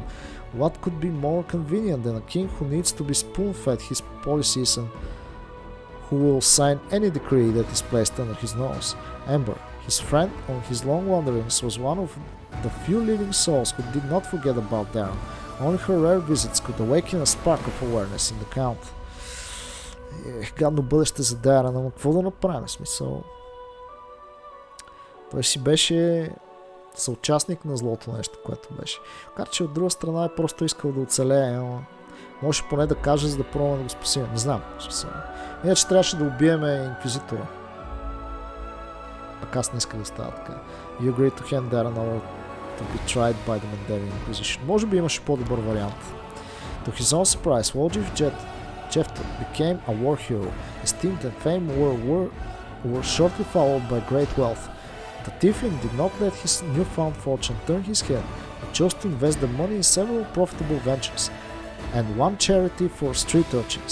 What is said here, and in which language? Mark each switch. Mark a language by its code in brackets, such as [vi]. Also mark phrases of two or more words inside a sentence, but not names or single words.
[en] What could be more convenient than a king who needs to be spoon-fed his policies and who will sign any decree that is placed under his nose? Amber, his friend on his long wanderings, was one of the few living souls who did not forget about Darren. Only her rare visits could awaken a spark of awareness in the Count. [bg] Гадно бъдеще за Дарен, ама какво да направим, смисъл? Той си беше съучастник на злото нещо, което беше. Макар че от друга страна е просто искал да оцелее, но може поне да каже, за да пробваме да го спасим. Не знам. Иначе трябваше да убиеме инквизитора. Пък аз не исках да става така. [en] You agreed to hand Darren over to be tried by the Mendevian Inquisition. [bg] Може би имаше по-добър вариант. [en] To his own surprise, Wojciech Jefter became a war hero. Esteemed and fame were shortly followed by great wealth. The Tiefling did not let his newfound fortune turn his head, but chose to invest the money in several profitable ventures, and one charity for street urchins.